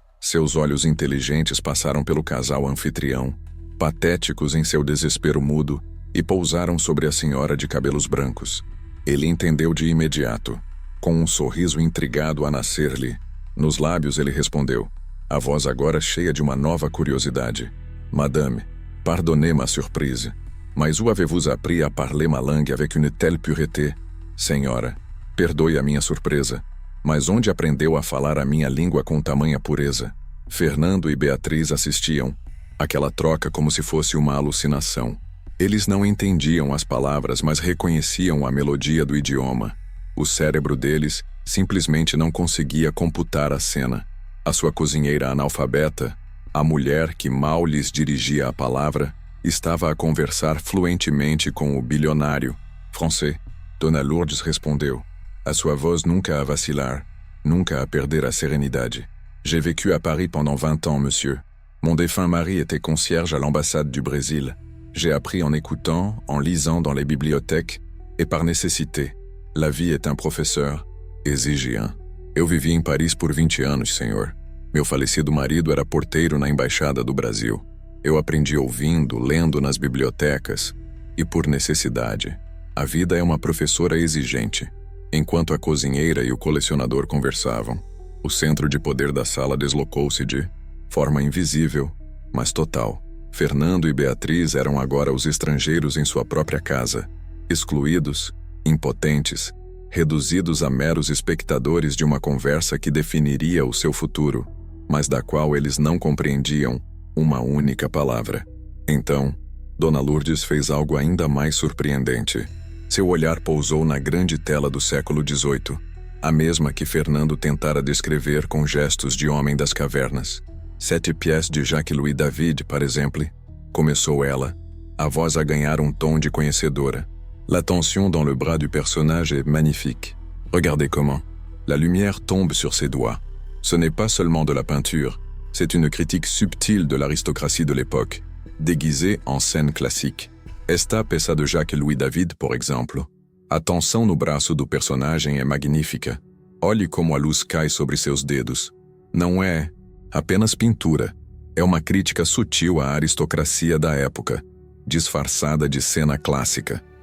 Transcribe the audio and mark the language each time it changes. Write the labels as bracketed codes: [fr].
[pt] Seus olhos inteligentes passaram pelo casal anfitrião, patéticos em seu desespero mudo, e pousaram sobre a senhora de cabelos brancos. Ele entendeu de imediato, com um sorriso intrigado a nascer-lhe. Nos lábios ele respondeu, a voz agora cheia de uma nova curiosidade. [fr] Madame, pardonnez ma surprise, Mas où avez-vous appris à parler ma langue avec une telle pureté? [pt] Senhora, perdoe a minha surpresa, mas onde aprendeu a falar a minha língua com tamanha pureza? Fernando e Beatriz assistiam, aquela troca como se fosse uma alucinação. Eles não entendiam as palavras, mas reconheciam a melodia do idioma. O cérebro deles simplesmente não conseguia computar a cena. A sua cozinheira analfabeta, a mulher que mal lhes dirigia a palavra, estava a conversar fluentemente com o bilionário. Français, Dona Lourdes respondeu. A sua voz nunca a vacilar, nunca a perder a serenidade. [fr] J'ai vécu à Paris pendant 20 ans, monsieur. Mon défunt mari était concierge à l'ambassade du Brésil. J'ai appris en écoutant, en lisant dans les bibliothèques, et par nécessité. La vie est un professeur, exige un. [pt] Eu vivi em Paris por 20 anos, senhor. Meu falecido marido era porteiro na Embaixada do Brasil. Eu aprendi ouvindo, lendo nas bibliotecas, e por necessidade. A vida é uma professora exigente. Enquanto a cozinheira e o colecionador conversavam, o centro de poder da sala deslocou-se de forma invisível, mas total. Fernando e Beatriz eram agora os estrangeiros em sua própria casa, excluídos, impotentes, reduzidos a meros espectadores de uma conversa que definiria o seu futuro, mas da qual eles não compreendiam uma única palavra. Então, Dona Lourdes fez algo ainda mais surpreendente. Seu olhar pousou na grande tela do século XVIII, a mesma que Fernando tentara descrever com gestos de homem das cavernas. [fr] 7 pièces de Jacques-Louis David, par exemple, [pt] começou ela, a voz a ganhar um tom de conhecedora. [fr] La tension dans le bras du personnage est magnifique. Regardez comment. La lumière tombe sur ses doigts. Ce n'est pas seulement de la peinture, c'est une critique subtile de l'aristocratie de l'époque, déguisée en scène classique. [pt] Esta peça de Jacques-Louis David, por exemplo. A tensão no braço do personagem é magnífica. Olhe como a luz cai sobre seus dedos. Não é apenas pintura. É uma crítica sutil à aristocracia da época, disfarçada de cena clássica.